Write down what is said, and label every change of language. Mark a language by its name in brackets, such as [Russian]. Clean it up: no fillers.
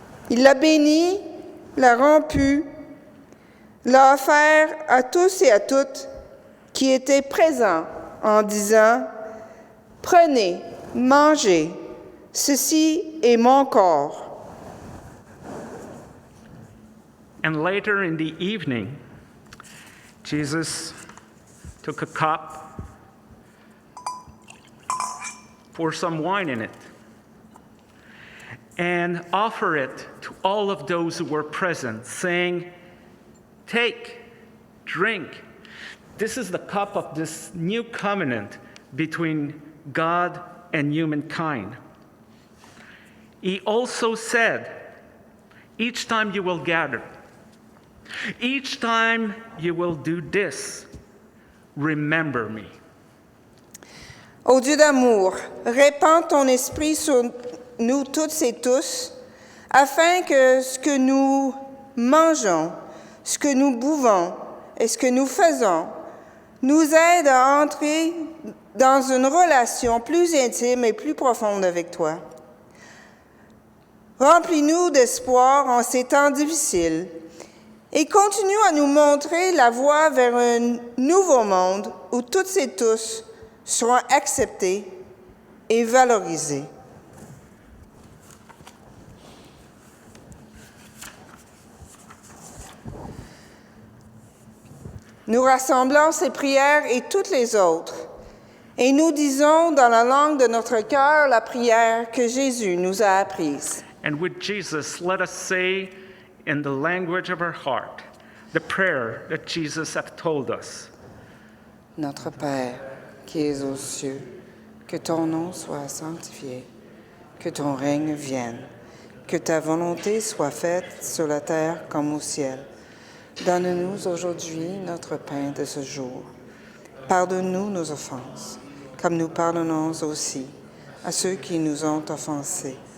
[French] Il l'a béni, l'a rompu, l'a offert à tous et à toutes qui étaient présents en disant: Prenez, mangez, ceci est mon corps. [English] And later in the evening, Jesus took a cup, poured some wine in it, and offer it to all of those who were present, saying, Take, drink. This is the cup of this new covenant between God and humankind. He also said, each time you will gather, each time you will do this, remember me. [French] Ô Dieu d'amour, répands ton esprit sur nous toutes et tous, afin que ce que nous mangeons, ce que nous buvons et ce que nous faisons nous aide à entrer dans une relation plus intime et plus profonde avec toi. Remplis-nous d'espoir en ces temps difficiles et continue à nous montrer la voie vers un nouveau monde où toutes et tous seront acceptés et valorisés. Nous rassemblons ces prières et toutes les autres, et nous disons dans la langue de notre cœur la prière que Jésus nous a apprise. [English] And with Jesus, let us say in the language of our heart, the prayer that Jesus has told us. [French] Notre Père, qui es aux cieux, que ton nom soit sanctifié, que ton règne vienne, que ta volonté soit faite sur la terre comme au ciel. Donne-nous aujourd'hui notre pain de ce jour. Pardonne-nous nos offenses, comme nous pardonnons aussi à ceux qui nous ont offensés.